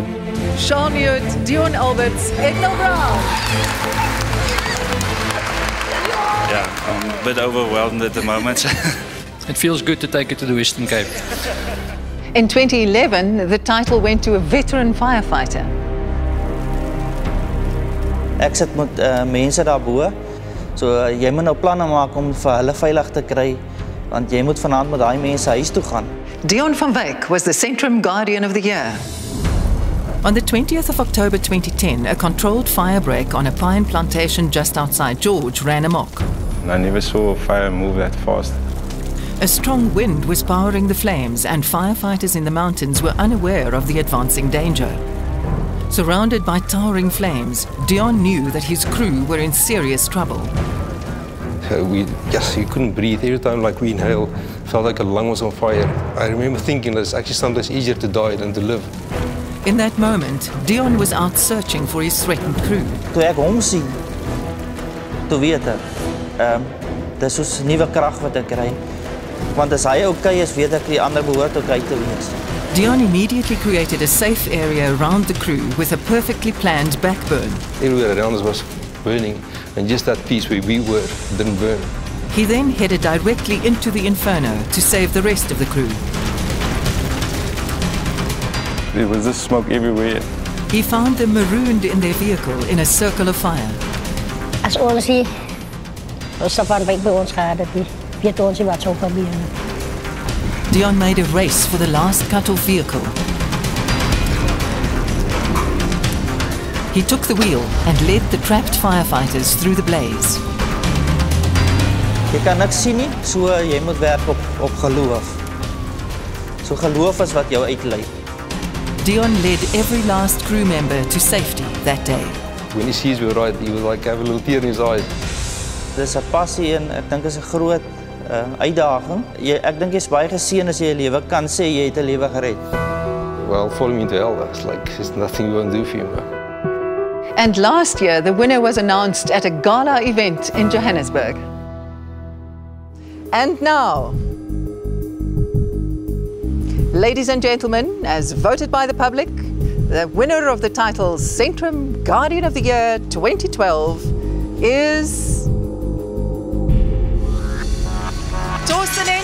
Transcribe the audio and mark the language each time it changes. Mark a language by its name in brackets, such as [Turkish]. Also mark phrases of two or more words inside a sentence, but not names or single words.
[English] Charles Newt, Dion Alberts, Egnal Brown. Yeah, I'm a bit overwhelmed at the moment. It feels good to take it to the Western Cape. In 2011, the title went to a veteran firefighter. [Afrikaans] Ek sit met mense daarbo. So jy moet nou planne maak om vir hulle veilig te kry, want jy moet vanaand met daai mense huis toe gaan. [English] Dion van Wyk was the Centrum Guardian of the Year. On the 20th of October 2010, a controlled firebreak on a pine plantation just outside George ran amok. I never saw a fire move that fast. A strong wind was powering the flames, and firefighters in the mountains were unaware of the advancing danger. Surrounded by towering flames, Dion knew that his crew were in serious trouble. You couldn't breathe. Every time we inhale, felt like a lung was on fire. I remember thinking that it's actually sometimes easier to die than to live. In that moment, Dion was out searching for his threatened crew. [Afrikaans] Toe ek hom sien, toe weet ek, dis soos nuwe krag wat ek kry. Want as hy okay is, weet ek die ander behoort okay te wees. [English] Dion immediately created a safe area around the crew with a perfectly planned backburn. Everywhere around us was burning, and just that piece where we were didn't burn. He then headed directly into the inferno to save the rest of the crew. There was just smoke everywhere. He found them marooned in their vehicle in a circle of fire. [Afrikaans] As ons hier, ons safarbyk by ons gehad het, weet ons wat sou gebeur. [English] Dion made a race for the last cut-off vehicle. He took the wheel and led the trapped firefighters through the blaze. [Afrikaans] Jy kan niks sien nie, so jy moet werk op geloof. So geloof is wat jou uitlei. [English] Dion led every last crew member to safety that day. When he sees we were right, he would have a little tear in his eyes. [Afrikaans] Dis 'n passie en ek dink is 'n groot uitdaging. Ek dink jy's baie geseën as jy 'n lewe kan sê jy het 'n lewe gered. [English] Well, follow me into hell. It's there's nothing we won't do for you, man. And last year, the winner was announced at a gala event in Johannesburg. And now, ladies and gentlemen, as voted by the public, the winner of the title Centrum Guardian of the Year 2012 is Torsten.